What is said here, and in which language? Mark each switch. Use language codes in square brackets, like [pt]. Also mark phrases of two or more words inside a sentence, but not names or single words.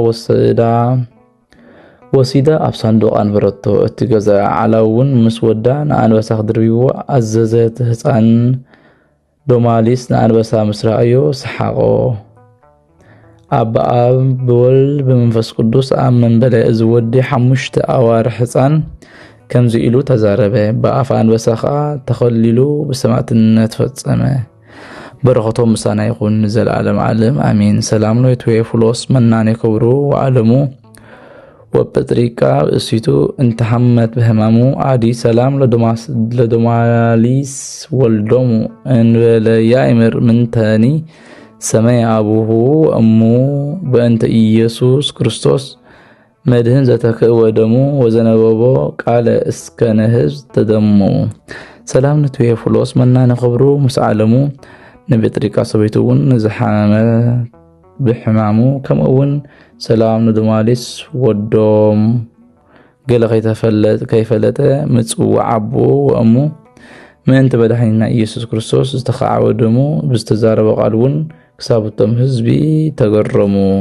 [ti] ወሲዳ ኣብ ሳንዱቕ ኣንበረቶ። እቲ ገዛኢ ዓላውን ምስ ወዳ ንኣንበሳ ክድርብይዎ ኣዘዘ። እቲ ህፃን ዶማሊስ ንኣንበሳ ምስ ረኣዮ ሰሓቆ። ኣብ አብ ብወልድ በመንፈስ ቅዱስ ኣመን በለ። እዚ ወዲ 5 ኣዋርሕ ህፃን ከምዚ ኢሉ ተዛረበ። ብኣፍ አንበሳ ከዓ ተኸሊሉ ብሰማዕትነት ፈጸመ። በረኸቶም ምሳና ይኹን ዘለዓለም ዓለም አሜን። ሰላም [gez] ነው ቴዎፍሎስ መናን የክብሩ ወዓለሙ ወበጥሪቃ እሲቱ እንተሐመት በህማሙ አዲ ሰላም ለዶማሊስ ወልዶሙ እንበለ ያእምር ምንተኒ ሰማይ አቡሁ እሙ በእንተ ኢየሱስ ክርስቶስ መድህን ዘተክእ ወደሙ ወዘነበቦ ቃለ እስከ ነህዝ ተደሙ። [ti] ሰላም ለቴዎፍሎስ መናን የክብሩ ምስ ዓለሙ ንበጥሪቃ ሰበይቱ እውን ንዝሓመመ ብሕማሙ ከምኡውን ሰላም ንዶማሊስ ወዶም ገለ ከይፈለጠ ምጽዋዕ አቦ ወእሙ ምእንቲ መድኃኒትና ኢየሱስ ክርስቶስ ዝተኸዓወ ደሙ ብዝተዛረበ ቃል እውን ክሳብቶም ህዝቢ ተገረሙ።